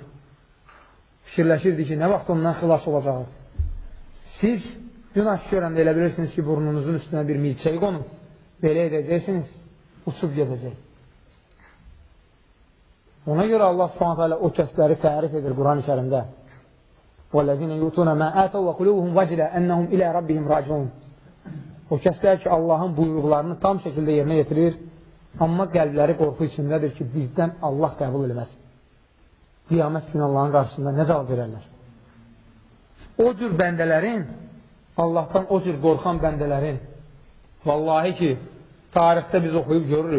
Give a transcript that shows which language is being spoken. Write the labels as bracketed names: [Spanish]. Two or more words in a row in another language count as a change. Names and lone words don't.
[Azerbaijani] Fikirləşirdik ki, nə vaxt ondan xilas olacaq. Siz günah görəndə elə bilirsiniz ki, burnunuzun üstünə bir milçək qonub, belə edəcəksiniz, uçub gedəcək. Ona görə Allah s.ə.v. o kəsləri tərif edir Quran-ı Kərimdə. [Arabic] وَالَّذِينَ يُؤْتُونَ مَا آتَوْا وَقُلُوبُهُمْ وَجِلَةٌ أَنَّهُمْ إِلَى رَبِّهِمْ رَاجِعُونَ. [Azerbaijani] O kəslər ki, Allahın buyruqlarını tam şəkildə yerinə yetirir, amma qəlbləri qorxu içindədir ki, bizdən Allah qəbul eləməz. Qiyamət günü Allahın qarşısında nə cavab verərlər? O cür bəndələrin, Allahdan o cür qorxan bəndələrin, vallahi ki, tarixdə biz oxuyub görürük.